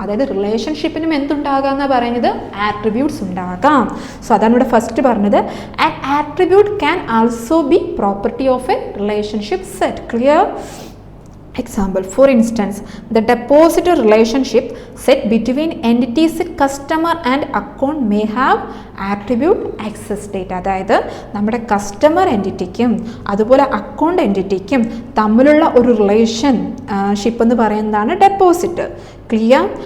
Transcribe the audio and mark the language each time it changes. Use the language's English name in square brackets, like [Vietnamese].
[Malayalam] അതായത് റിലേഷൻഷിപ്പിനും എന്തുണ്ടാകാം എന്നാണ് പറയുന്നത്, ആട്രിബ്യൂട്ട്സ് ഉണ്ടാകാം. [English] so [Malayalam] അതാണ് ഇവിടെ ഫസ്റ്റ് പറഞ്ഞത്. [English] An attribute can also be property of a relationship set. Clear? Example, for instance, the depositor relationship set between entities customer and account may have attribute access date. [Malayalam] അതായത് നമ്മുടെ customer എൻറ്റിറ്റിക്കും അതുപോലെ account എൻറ്റിറ്റിക്കും തമ്മിലുള്ള ഒരു relationship എന്ന് പറയുന്നതാണ് deposit. Clear?